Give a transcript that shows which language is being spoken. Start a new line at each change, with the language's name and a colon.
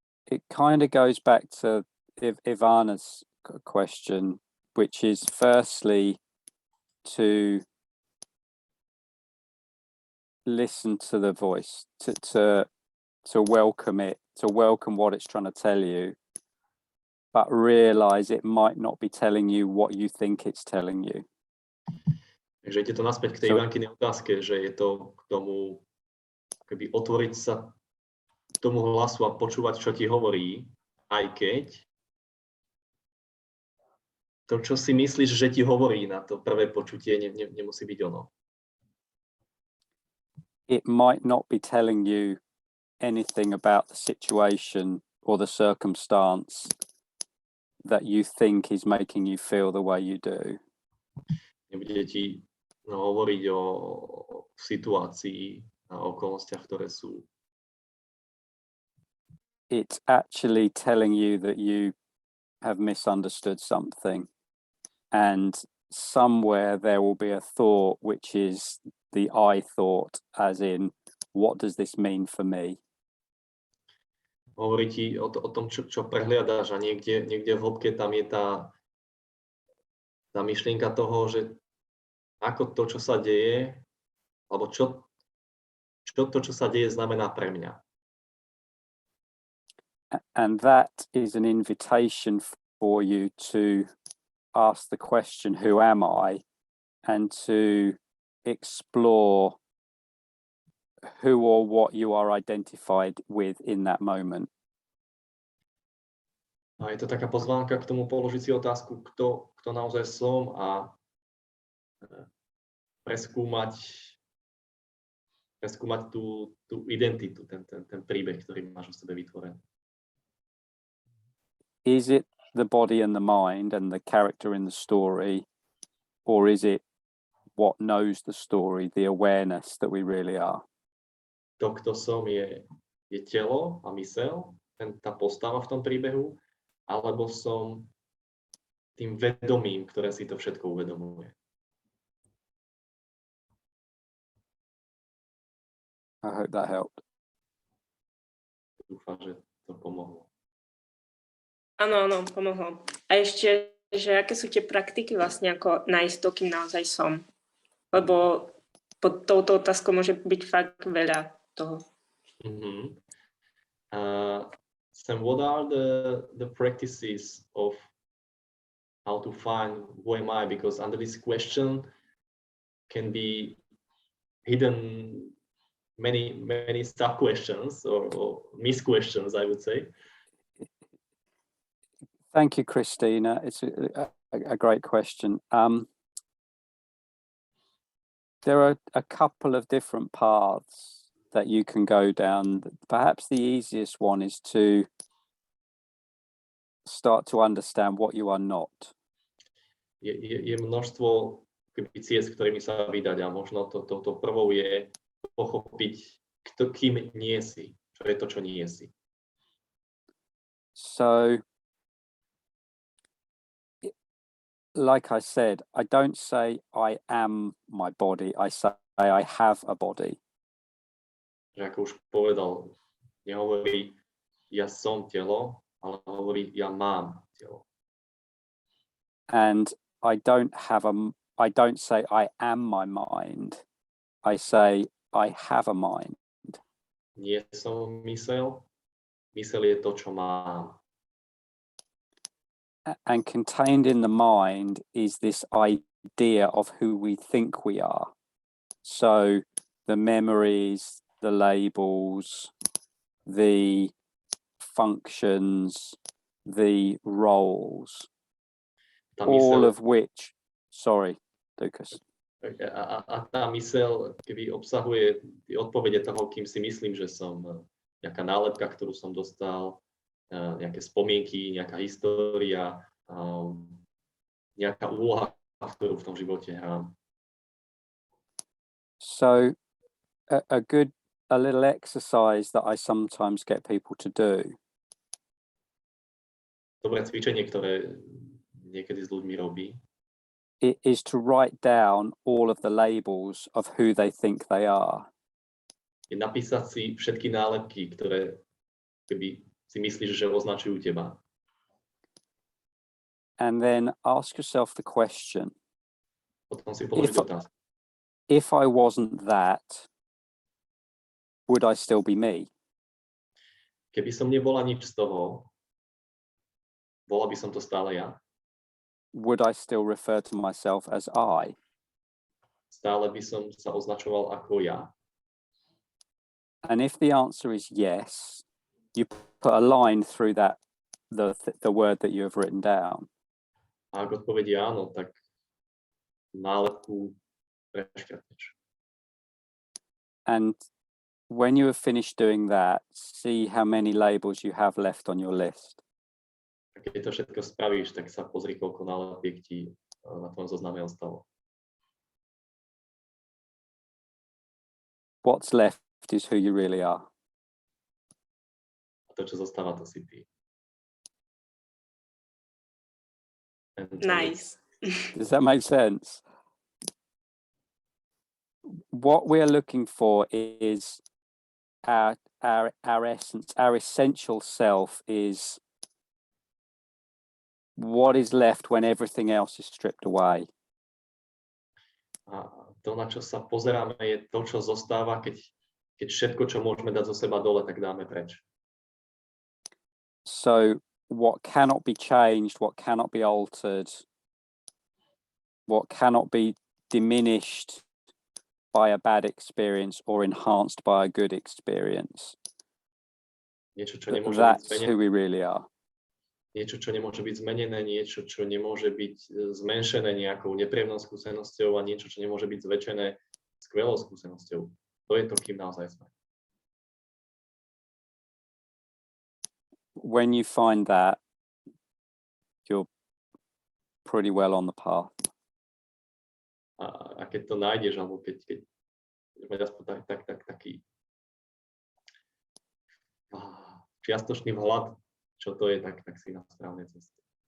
English: It kind of goes back to Ivana's question, which is firstly to listen to the voice, to welcome it, to welcome what it's trying to tell you, but realize it might not be telling you what you think it's telling you.
Slovak: Takže ide to naspäť k tej Ivankinej otázke, že je to k tomu, keby otvoriť sa tomu hlasu a počúvať, čo ti hovorí, aj keď to, čo si myslíš, že ti hovorí na to prvé počutie, nemusí byť ono.
English: It might not be telling you anything about the situation or the circumstance that you think is making you feel the way you do.
Slovak: Nebude ti hovoriť o situácii a okolnostiach, ktoré sú.
English: It's actually telling you that you have misunderstood something, and somewhere there will be a thought which is the I thought, as in, what does this mean for me?
Slovak: hovorí ti o tom, čo prehliadaš a niekde v hĺbke tam je tá myšlienka toho, že ako to, čo sa deje, alebo čo to, čo sa deje, znamená pre mňa.
English: And that is an invitation for you to ask the question, who am I? And to explore who or what you are identified with in that moment.
Slovak: A je to taká pozvánka k tomu položiť si otázku, kto naozaj som a preskúmať tú identitu, ten príbeh, ktorý máš o sebe vytvorený.
English: Is it the body and the mind and the character in the story, or is it what knows the story, the awareness that we really are?
Slovak: To, kto som, je telo a mysel, tá postava v tom príbehu, alebo som tým vedomím, ktoré si to všetko uvedomuje.
English: I hope that helped.
Slovak: Dúfam, že to pomohlo. Áno, pomohlo. A ešte, že aké sú tie praktiky vlastne, ako nájsť to, kým naozaj som? Lebo pod touto otázkou môže byť fakt veľa toho. Mm-hmm.
English: Sam, what are the practices of how to find who am I? Because under this question can be hidden many sub questions or mis-questions, I would say. Thank you, Christina. It's a great question. There are a couple of different paths that you can go down. Perhaps the easiest one is to start to understand what you are not.
Slovak: Je množstvo ciest, ktorými sa vydať a možno to prvou je pochopiť, kým nie si, čo je to, čo nie si.
English: So, like I said, I don't say I am my body, I say I have a body.
Slovak: Že ako už povedal, nehovorí ja som telo, ale hovorí ja mám telo.
English: And I don't say I am my mind. I say I have a mind.
Slovak: Nie som mysel je to, čo mám.
English: And contained in the mind is this idea of who we think we are. So the memories, the labels, the functions, the roles, all of which, sorry, Lucas.
Slovak: A tá mysel, keby obsahuje tie odpovede toho, kým si myslím, že som, nejaká nálepka, ktorú som dostal, nejaké spomienky, nejaká história, nejaká úloha, ktorú v tom živote hrám.
English: So a little exercise that I sometimes get people to do.
Slovak: Dobré cvičenie, ktoré niekedy s ľuďmi robí,
English: It is to write down all of the labels of who they think they are.
Slovak: je napísať si všetky nálepky, ktoré keby si myslíš, že označujú teba.
English: And then ask yourself the question,
Slovak: Potom si položiť otázku.
English: if I wasn't that, would I still be me?
Slovak: Keby som nebola nič z toho, bola by som to stále ja.
English: Would I still refer to myself as I?
Slovak: Stále by som sa označoval ako ja.
English: And if the answer is yes, you put a line through that, the word that you have written down.
Slovak: A ak odpoveď je áno, tak nálepku preškrtneš.
English: And when you have finished doing that, see how many labels you have left on your list.
Slovak: A keď to všetko spravíš, tak sa pozri, koľko nálepiek ti na tom zozname ostalo.
English: What's left is who you really are.
Slovak: A to, čo zostáva, to si ty.
English: Nice. Does that make sense? What we're looking for is our our essence, our essential self is what is left when everything else is stripped away.
Slovak: A to, na čo sa pozeráme, je to, čo zostáva, keď všetko, čo môžeme dať zo seba dole, tak dáme preč.
English: So what cannot be changed, what cannot be altered, what cannot be diminished by a bad experience or enhanced by a good experience.
Slovak: Niečo, čo nemôže byť
English: That's
Slovak: zmenené,
English: who we really are.
Slovak: niečo, čo nemôže byť zmenené, niečo, čo nemôže byť zmenšené nejakou nepríjemnou skúsenosťou a niečo, čo nemôže byť zväčšené skvelou skúsenosťou. To je to, kým naozaj sme.
English: When you find that, you're pretty well on the path.
Slovak: A keď to nájdeš, alebo keď mať aspoň taký čiastočný vhľad, čo to je, tak si na správnej ceste.